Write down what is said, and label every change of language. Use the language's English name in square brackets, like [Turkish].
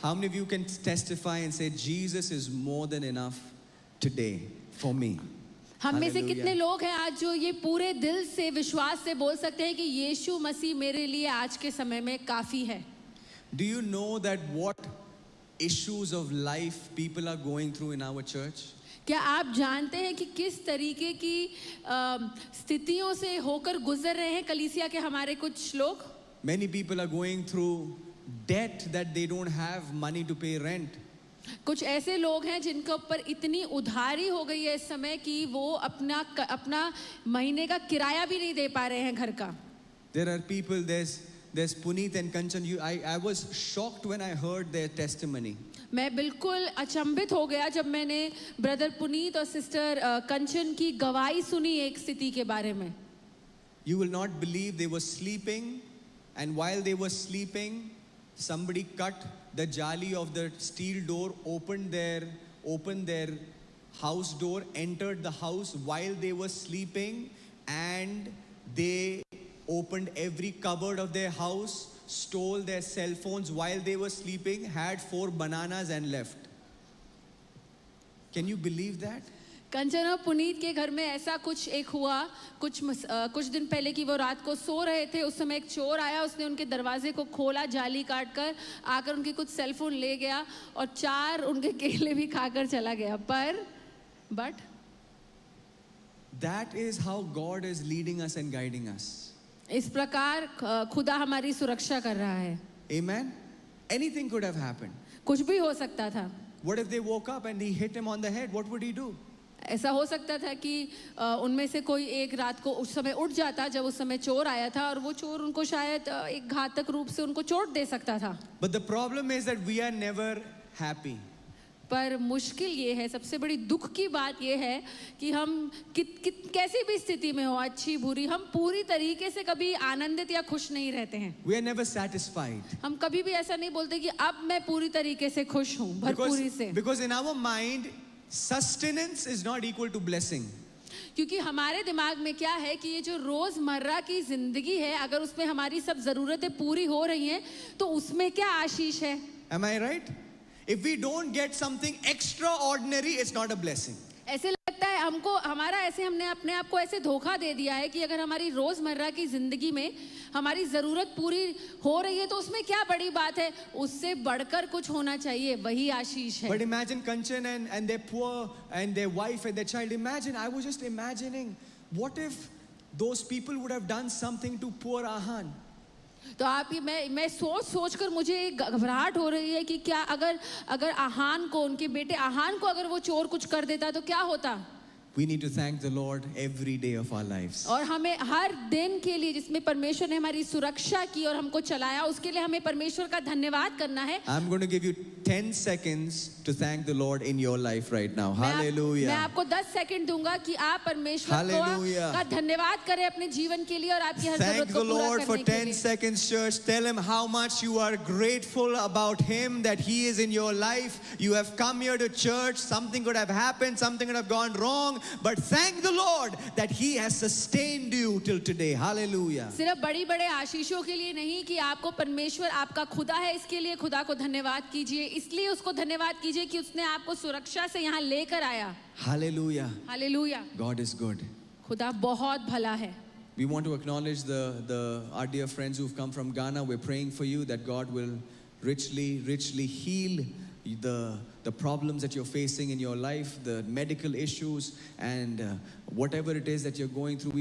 [English] How many of you can testify and say, Jesus is more than enough today for me? [Hindi] हम में से कितने लोग हैं आज जो ये पूरे दिल से विश्वास से बोल सकते हैं कि यीशु मसीह मेरे लिए आज के समय में काफी है? [English] Do you know that what issues of life people are going through in our church? [Hindi] क्या आप जानते हैं कि किस तरीके की स्थितियों से होकर गुजर रहे हैं कलीसिया के हमारे कुछ लोग? [English] Many people are going through debt that they don't have money to pay rent. [Hindi] कुछ ऐसे लोग हैं जिनके ऊपर इतनी उधारी हो गई है इस समय कि वो अपना महीने का किराया भी नहीं दे पा रहे हैं घर का. [English] There are people, there's Puneet and Kanchan. I was shocked when I heard their testimony. [Hindi] मैं बिल्कुल अचंभित हो गया जब मैंने ब्रदर पुनीत और सिस्टर कंचन की गवाही सुनी एक स्थिति के बारे में. [English] You will not believe they were sleeping, and while they were sleeping, somebody cut the jali of the steel door, opened their house door, entered the house while they were sleeping, and they opened every cupboard of their house, stole their cell phones while they were sleeping, had 4 bananas and left. Can you believe that? [Hindi] कंचन और पुनीत के घर में ऐसा कुछ एक हुआ कुछ दिन पहले कि वो रात को सो रहे थे. उस समय एक चोर आया, उसने उनके दरवाजे को खोला जाली काट कर, आकर उनके कुछ सेल फोन ले गया और 4 उनके केले भी खाकर चला गया. [English] but that is how God is leading us and guiding us. [Hindi] इस प्रकार खुदा हमारी सुरक्षा कर रहा है. [English] Amen. Anything could have happened. [Hindi] कुछ भी हो सकता था. [English] What if they woke up and he hit him on the head? What would he do? [Hindi] ऐसा हो सकता था कि उनमें से कोई एक रात को उस समय उठ जाता जब उस समय चोर आया था और वो चोर उनको शायद एक घातक रूप से उनको चोट दे सकता था. [English] But the problem is that we are never happy. [Hindi] पर मुश्किल ये है, सबसे बड़ी दुख की बात ये है कि हम कैसी भी स्थिति में हो, अच्छी बुरी, हम पूरी तरीके से कभी आनंदित या खुश नहीं रहते हैं. [English] We are never satisfied. [Hindi] हम कभी भी ऐसा नहीं बोलते कि अब मैं पूरी तरीके से खुश हूँ, भरपूरी से. [English] Because in our mind, sustenance is not equal to blessing. [Hindi] क्योंकि हमारे दिमाग में क्या है कि ये जो रोजमर्रा की जिंदगी है, अगर उसमें हमारी सब जरूरतें पूरी हो रही हैं तो उसमें क्या आशीष है? [English] Am I right? If we don't get something extraordinary, it's not a blessing. [Hindi] ऐसे लगता है हमको, हमने अपने आप को ऐसे धोखा दे दिया है कि अगर हमारी रोजमर्रा की जिंदगी में हमारी जरूरत पूरी हो रही है तो उसमें क्या बड़ी बात है? उससे बढ़कर कुछ होना चाहिए, वही आशीष है. [English] But imagine Kanchan and their poor and their wife and their child. Imagine, I was just imagining, what if those people would have done something to poor Ahan? [Hindi] तो आप ये मैं सोच कर मुझे घबराहट हो रही है कि क्या अगर आहान को, उनके बेटे आहान को अगर वो चोर कुछ कर देता तो क्या होता? [English] We need to thank the Lord every day of our lives. [Hindi] और हमें हर दिन के लिए जिसमें परमेश्वर ने हमारी सुरक्षा की और हमको चलाया, उसके लिए हमें परमेश्वर का धन्यवाद करना है. [English] I'm going to give you 10 seconds to thank the Lord in your life right now. Hallelujah. [Hindi] मैं आपको 10 सेकंड दूंगा कि आप परमेश्वर का धन्यवाद करें अपने जीवन के लिए और आपकी हर जरूरत को पूरा करने के लिए. [English] Thank the Lord for 10 seconds, church. Tell him how much you are grateful about him, that he is in your life. You have come here to church. Something could have happened. Something could have gone wrong. But thank the Lord that he has sustained you till today. Hallelujah. [Hindi] सिर्फ बड़ी-बड़े आशीषों के लिए नहीं कि आपको परमेश्वर आपका खुदा है, इसके लिए खुदा को धन्यवाद कीजिए, इसलिए उसको धन्यवाद कीजिए कि उसने आपको सुरक्षा से यहाँ लेकर आया. [English] Hallelujah. Hallelujah. God is good. [Hindi] खुदा बहुत भला है. [English] We want to acknowledge our dear friends who've come from Ghana. We're praying for you that God will richly heal the problems that you're facing in your life, the medical issues, and whatever it is that you're going through.